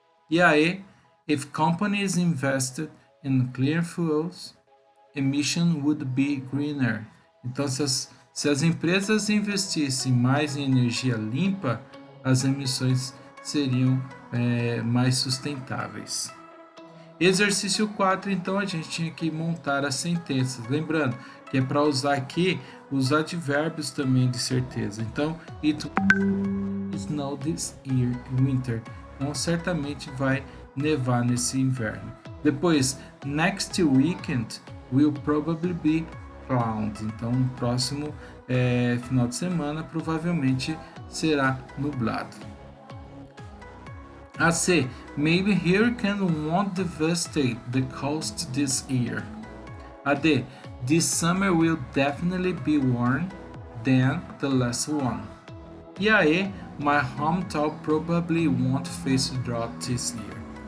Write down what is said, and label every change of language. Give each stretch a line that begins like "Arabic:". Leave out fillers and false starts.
Portuguese: E aí,
English: if companies invested in clean fuels, emission would be greener.
Portuguese: Então, se as empresas investissem mais em energia limpa, as emissões seriam mais sustentáveis. Exercício 4, então, a gente tinha que montar as sentenças. Lembrando que é para usar aqui os advérbios também de certeza. Então,
English: it snow this year, winter.
Portuguese: Então, certamente vai nevar nesse inverno. Depois,
English: next weekend will probably be cloudy.
Portuguese: Então, no próximo final de semana provavelmente será nublado. A C,
English: maybe hurricane won't devastate the coast this year.
Portuguese: A D,
English: this summer will definitely be warmer than the last one.
Portuguese: E a E,
English: my hometown probably won't face drought this year.